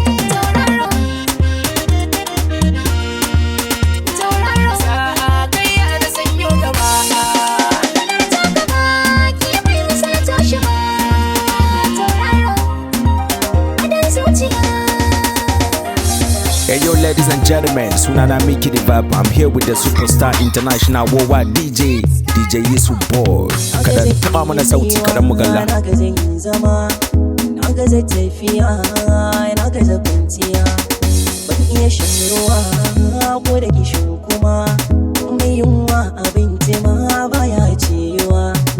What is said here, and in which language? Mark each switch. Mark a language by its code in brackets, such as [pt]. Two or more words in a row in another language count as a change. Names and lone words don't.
[ha] Sauraro. Sauraro. Sa'a kai ya da sanyo gaba. Ta gaba, ki bai misalta shi ba. Sauraro. A dan zuciya. [en] Hey yo, ladies and gentlemen, sunana Mickey the Vibe. I'm here with the superstar international worldwide D J, D J Yusuf Boy. [ha] Kaɗan taɓa mana sauti, kaɗan mu galla. Na gaza yin zama, na gaza tafiya, na gaza kwanciya. Ban iya shan ruwa ko da kishin kuma. Mai yunwa abinci ma baya ciyuwa.